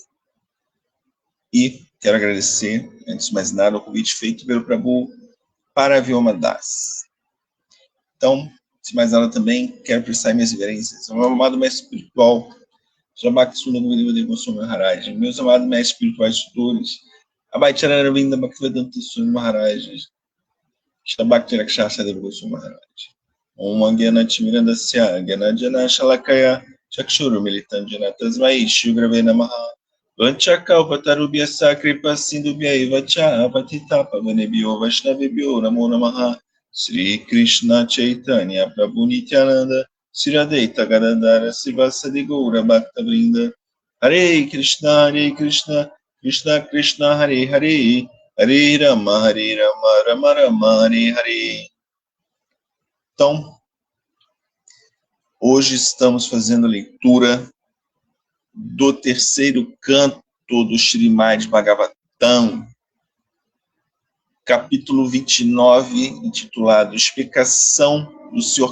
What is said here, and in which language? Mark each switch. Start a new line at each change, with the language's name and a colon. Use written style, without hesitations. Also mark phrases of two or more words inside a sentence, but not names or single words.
Portuguese: E quero agradecer, antes de mais nada, o convite feito pelo Prabhu para Vyoma Das. Então, antes de mais nada também, quero prestar minhas reverências ao meu amado mestre espiritual, Jabak Suna Gurudeva Goswami Maharaj, meus amados mestres espirituais tutores, Abhaichara Ravinda Bhaktivedanta Swami Maharaj, Shabak Rakshasa Deva Goswami Maharaj.
Sanskrit: ॐ अज्ञान तिमिरान्धस्य, ज्ञानाञ्जन शलाकया, चक्षुरुन्मीलितं येन तस्मै, श्रीगुरवे नमः, वाञ्छाकल्पतरुभ्यश्च कृपासिन्धुभ्य एव च, पतित पावनेभ्यो वैष्णवेभ्यो नमो नमः, श्री कृष्ण चैतन्य प्रभु नित्यानन्द, श्री अद्वैत गदाधर श्रीवासादि गौर भक्त वृन्द, हरे कृष्ण, कृष्ण कृष्ण, हरे हरे, हरे राम, राम राम, हरे हरे.
Portuguese: Então, hoje estamos fazendo a leitura do terceiro canto do Śrīmad Bhagavatam, capítulo 29, intitulado Explicação do Sr.